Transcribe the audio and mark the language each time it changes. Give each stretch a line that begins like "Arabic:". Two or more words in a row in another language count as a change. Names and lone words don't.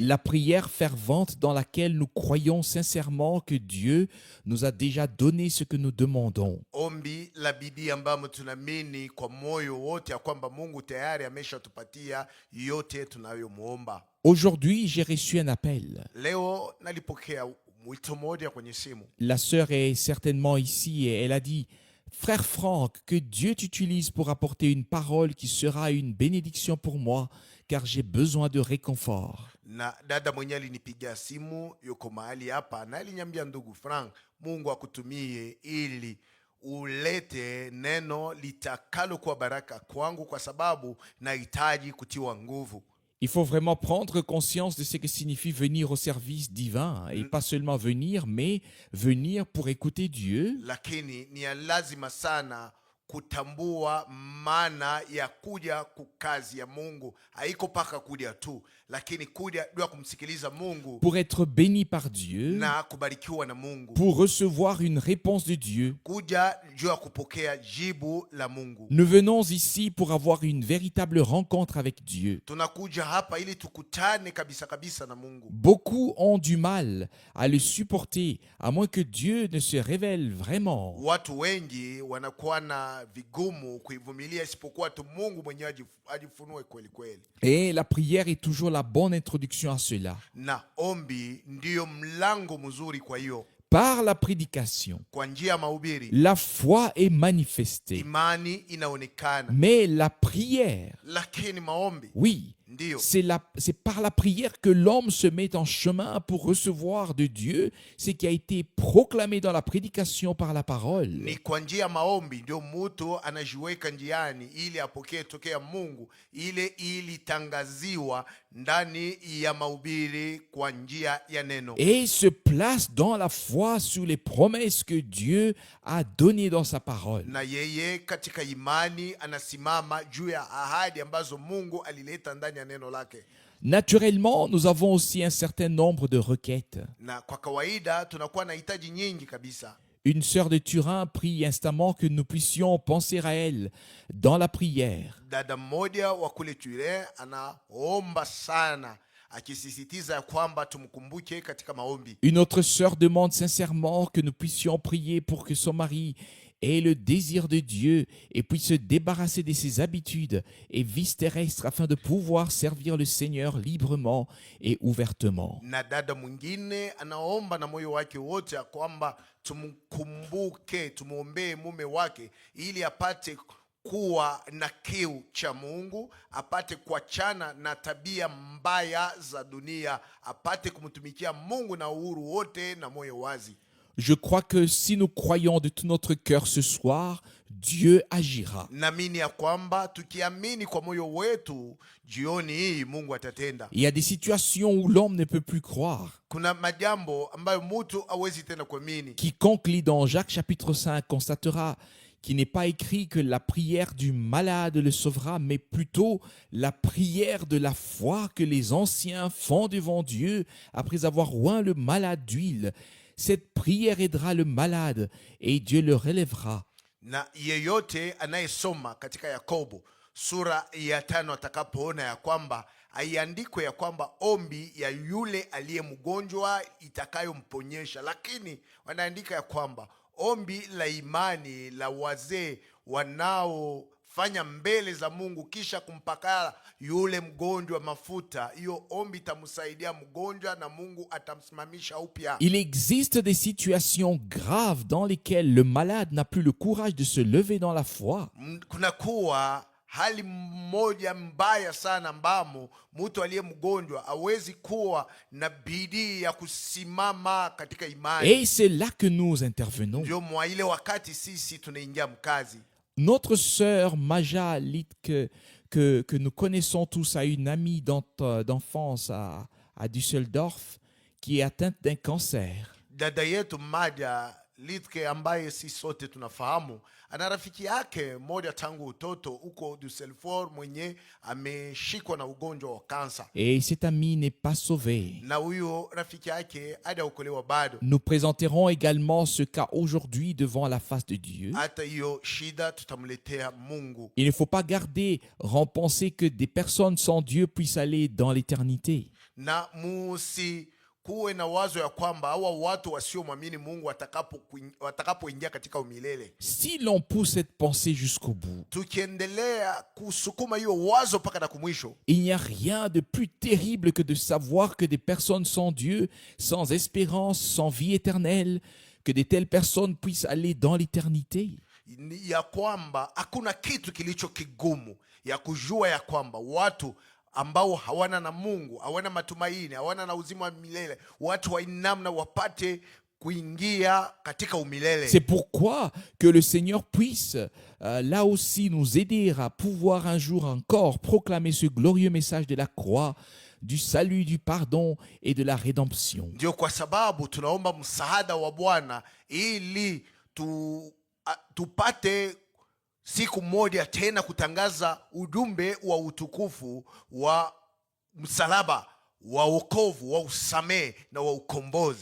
French: La prière fervente dans laquelle nous croyons sincèrement que Dieu nous a déjà donné ce que nous demandons.
Swahili: Ombi la bidii ambamo tunaamini kwa moyo wote ya kwamba Mungu tayari ameshatupatia yote tunayomuomba.
French: Aujourd'hui, j'ai reçu un appel.
Swahili: Leo nalipokea mwito moja kwenye simu.
French: La sœur est certainement ici et elle a dit: Frère Franck, que Dieu t'utilise pour apporter une parole qui sera une bénédiction pour moi, car j'ai besoin de réconfort.
Swahili: Na dada mwenye alinipigia simu yuko mahali hapa na aliniambia, ndugu Frank, Mungu akutumie ili ulete neno litakalo kuwa baraka kwangu kwa sababu nahitaji kutiwa nguvu.
French: Il faut vraiment prendre conscience de ce que signifie venir au service divin et pas seulement venir, mais venir pour écouter Dieu.
Swahili: Lakini ni lazima sana kutambua maana ya kuja kukazi ya Mungu. Haiko paka kuja tu, lakini kuja ndio kumsikiliza Mungu,
French: pour être béni par Dieu,
Swahili: na kubarikiwa na Mungu,
French: pour recevoir une réponse de Dieu.
Swahili: Kuja ndio kupokea jibu la Mungu.
French: Nous venons ici pour avoir une véritable rencontre avec Dieu.
Swahili: Tunakuja hapa ili tukutane kabisa na Mungu.
French: Beaucoup ont du mal à le supporter, à moins que Dieu ne se révèle vraiment.
Swahili: Watu wengi wanakuwa na vigumu kuivumilia isipokuwa tu Mungu mwenyewe ajifunue kweli kweli.
French: Et la prière est toujours la bonne introduction à cela.
Swahili: Na ombi ndio mlango mzuri kwa hiyo.
French: Par la prédication,
Swahili: kwa njia ya mahubiri,
French: la foi est manifestée.
Swahili: Imani inaonekana.
French: Mais la prière,
Swahili: lakini maombi,
French: oui,
Swahili: Ndiyo,
French: C'est par la prière que l'homme se met en chemin pour recevoir de Dieu ce qui a été proclamé dans la prédication par la parole.
Swahili: ni kwa njia ya maombi ndio mtu anajiweka njiani ili apokee tokea Mungu ile ilitangaziwa ndani ya mahubiri kwa njia ya neno,
French: Et se place dans la foi sur les promesses que Dieu a données dans sa parole.
Swahili: na yeye katika imani anasimama juu ya ahadi ambazo Mungu alileta ndani ya neno lake.
French: Naturellement, nous avons aussi un certain nombre de requêtes.
Swahili: Na kwa kawaida tunakuwa na hitaji nyingi kabisa.
French: Une sœur de Turin prie instamment que nous puissions penser à elle dans la prière.
Swahili: Dada mmoja wa kule Turin anaomba sana akisisitiza ya kwamba tumkumbuke katika maombi.
French: Une autre sœur demande sincèrement que nous puissions prier pour que son mari ait le désir de Dieu et puisse se débarrasser de ses habitudes et vices terrestres afin de pouvoir servir le Seigneur librement et ouvertement.
Swahili: Na dada mwingine anaomba na moyo wake wote ya kwamba tumkumbuke, tumuombee mume wake ili apate kuwa na kiu cha Mungu, apate kuachana na tabia mbaya za dunia, apate kumtumikia Mungu na uhuru wote na moyo wazi.
French: Je crois que si nous croyons de tout notre cœur ce soir, Dieu agira.
Swahili: Naamini ya kwamba tukiamini kwa moyo wetu jioni hii Mungu atatenda.
French: Il y a des situations où l'homme ne peut plus croire.
Swahili: Kuna majambo ambayo mtu hawezi tena kuamini.
French: Quiconque lit dans Jacques chapitre 5 constatera qu'il n'est pas écrit que la prière du malade le sauvera, mais plutôt la prière de la foi que les anciens font devant Dieu après avoir oint le malade d'huile. Cette prière aidera le malade et Dieu le relèvera.
Swahili: Na yeyote anayesoma katika Yakobo sura ya 5 atakapoona ya kwamba aiandikwe ya kwamba ombi ya yule aliye mgonjwa itakayomponyesha, lakini wanaandika ya kwamba ombi la imani la wazee wanaofanya mbele za Mungu kisha kumpaka yule mgonjwa mafuta, hiyo ombi itamsaidia mgonjwa na Mungu atamsimamisha upya.
French: Il existe des situations graves dans lesquelles le malade n'a plus le courage de se lever dans la foi.
Swahili: Kuna kuwa hali moja mbaya sana ambamo mtu aliye mgonjwa hawezi kuwa na bidii ya kusimama katika imani.
French: Et c'est là que nous intervenons.
Swahili: Ndio mwa ile wakati sisi tunaingia mkazi.
French: Notre sœur Maja Litke, que nous connaissons tous, a une amie d'enfance à Düsseldorf qui est atteinte d'un cancer.
Swahili: Dada yetu Maja Litke ambaye si sote tunafahamu, ana rafiki yake moja tangu utoto huko Düsseldorf mwenye ameshikwa na ugonjwa wa kansa.
French: Et cette amie n'est pas sauvée.
Swahili: Na huyo rafiki yake hajaokolewa bado.
French: Nous présenterons également ce cas aujourd'hui devant la face de Dieu.
Swahili: Hata hiyo shida tutamletea Mungu.
French: Il ne faut pas garder penser que des personnes sans Dieu puissent aller dans l'éternité.
Swahili: Na musi kuwe na wazo ya kwamba hawa watu wasiomwamini Mungu watakapoingia katika umilele.
French: Si l'on pousse cette pensée jusqu'au bout,
Swahili: tukiendelea kusukuma hiyo wazo mpaka na kumwisho,
French: il n'y a rien de plus terrible que de savoir que des personnes sans Dieu, sans espérance, sans vie éternelle, que de telles personnes puissent aller dans l'éternité.
Swahili: Ya kwamba hakuna kitu kilicho kigumu ya kujua ya kwamba watu ambao hawana na Mungu, hawana matumaini, hawana na uzima wa milele, watu wa namna wapate kuingia katika umilele.
French: C'est pourquoi que le Seigneur puisse là aussi nous aider à pouvoir un jour encore proclamer ce glorieux message de la croix, du salut, du pardon et de la rédemption.
Swahili: Ndio kwa sababu tunaomba msaada wa Bwana ili tupate siku moja tena kutangaza ujumbe wa utukufu wa msalaba, wa wokovu, wa usamehe na wa ukombozi.